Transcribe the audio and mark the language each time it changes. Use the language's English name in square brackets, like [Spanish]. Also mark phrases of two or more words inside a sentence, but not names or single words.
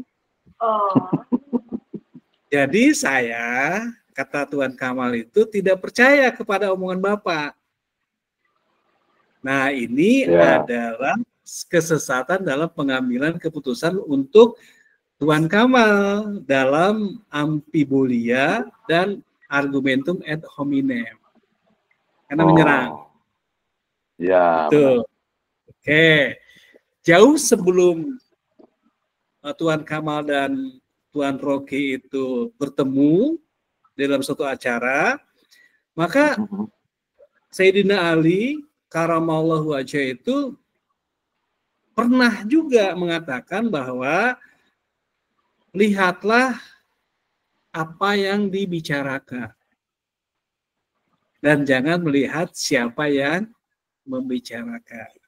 [Indonesian] Jadi saya, kata Tuan Kamal itu, tidak percaya kepada omongan Bapak. Nah, ini adalah kesesatan dalam pengambilan keputusan untuk Tuan Kamal dalam amfibolia dan argumentum ad hominem. Karena menyerang. Ya. Betul. Oke. Jauh sebelum Tuan Kamal dan Tuan Rocky itu bertemu dalam suatu acara, maka Sayyidina Ali [Arabic] كرم الله وجهه [Indonesian] itu pernah juga mengatakan bahwa lihatlah apa yang dibicarakan dan jangan melihat siapa yang membicarakan.